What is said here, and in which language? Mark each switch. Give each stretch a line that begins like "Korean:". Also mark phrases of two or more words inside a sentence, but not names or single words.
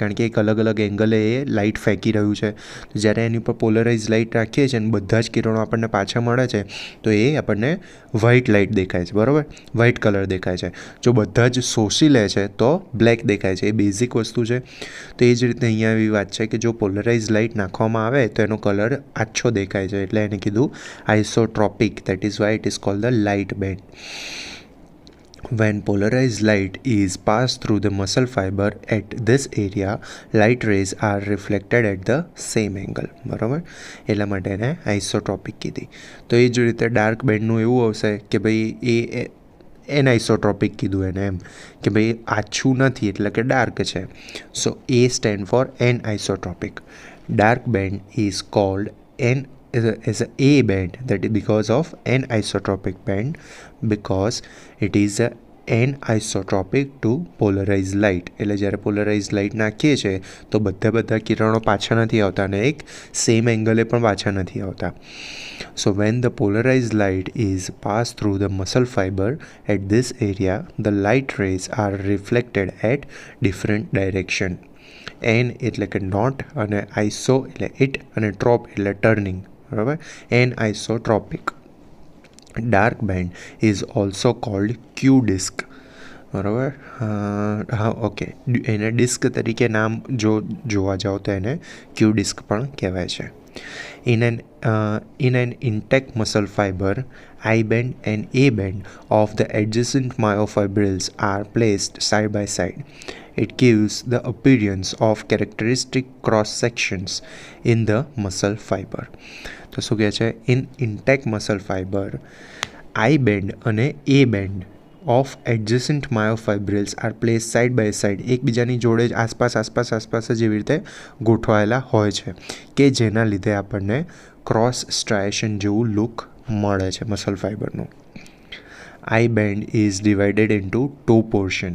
Gujarati: કારણ કે એક અલગ અલગ એંગલે એ લાઇટ ફેંકી રહ્યું છે. તો જ્યારે એની ઉપર
English: polarize light
Gujarati: રાખીએ છીએ અને બધા જ કિરણો આપણને પાછા મળે છે તો એ આપણને
English: white light
Gujarati: દેખાય છે. બરાબર.
English: white color
Gujarati: દેખાય છે. જો બધા જ શોષી લે છે તો બ્લેક દેખાય છે. એ બેઝિક વસ્તુ છે. તો એ જ રીતે અહીંયા એવી વાત છે કે જો
English: polarize light
Gujarati: નાખવામાં આવે તો એનો કલર આછો દેખાય છે, એટલે એને કીધું આઇસોટ્રોપિક.
English: That is why it is called the light band. When polarized light is passed through the muscle fiber at this area, light rays are reflected at the same angle.
Gujarati: બરાબર. એટલા માટે એને આઇસોટ્રોપિક કીધી. તો એ જ રીતે ડાર્ક બેન્ડનું એવું આવશે કે ભાઈ એ એનઆઇસોટ્રોપિક કીધું એને, એમ કે ભાઈ આછું નથી એટલે કે ડાર્ક છે.
English: So A stand for anisotropic. Dark band is called is a A band, that is because of anisotropic band, because it is a anisotropic to polarized light.
Gujarati: એટલે જ્યારે
English: polarize light
Gujarati: નાખીએ છીએ તો બધા કિરણો પાછા નથી આવતા અને એક સેમ એંગલે પણ પાછા નથી આવતા.
English: So when the polarized light is passed through the muscle fiber at this area, the light rays are reflected at different direction.
Gujarati: N એટલે કે નોટ અને આઈસો એટલે ઇટ અને ટ્રોપ એટલે ટર્નિંગ, બરાબર. એનઆઇસોટ્રોપિક.
English: Dark band is also called Q disc, બરાબર.
Gujarati: હા, ઓકે. એને ડિસ્ક તરીકે નામ જોવા જાઓ તો એને
English: Q disc
Gujarati: પણ કહેવાય છે.
English: In an intact muscle fiber, I band and A band of the adjacent myofibrils are placed side by side. It gives the appearance of characteristic cross sections in the muscle fiber.
Gujarati: તો શું કહે છે?
English: In intact muscle fiber, I band
Gujarati: અને
English: A band of adjacent myofibrils are place side by side,
Gujarati: એકબીજાની જોડે જ આસપાસ જ એવી રીતે ગોઠવાયેલા હોય છે કે જેના લીધે આપણને
English: cross striation
Gujarati: જેવું લુક મળે છે મસલ ફાઇબરનું.
English: I band is divided into 2 portion.